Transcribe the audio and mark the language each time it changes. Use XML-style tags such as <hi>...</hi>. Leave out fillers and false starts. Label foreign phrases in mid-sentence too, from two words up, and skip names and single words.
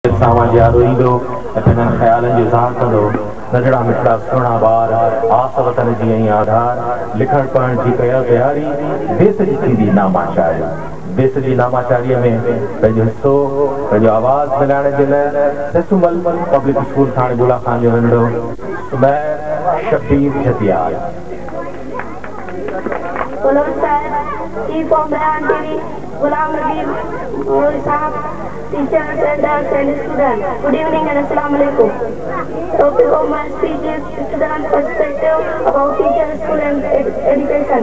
<sd>सामाजियारो ईंदो पंहिंजनि ख़्यालनि जो इज़हार कंदो नंढड़ा मिठड़ा सुहिणा ॿार आस वतन जी ऐं आधार लिखण पढ़ण जी कयो तयारी देश जी थींदी नामाचारी देश जी नामाचारीअ में पंहिंजो हिसो पंहिंजो आवाज़ मिलाइण जे लाइ सेसुमल पब्लिक स्कूल थाणे गुला खान जो नंढड़ो सुबैर शबीर जतियार</sd> <en>Chief of Brand TV, Ghulam Nabi Moori Sahab, teachers, elders and students. Good evening and</en> <ar>السلام عليكم.</ar> <en>Topic of my speech is student perspective about teacher, student education.</en>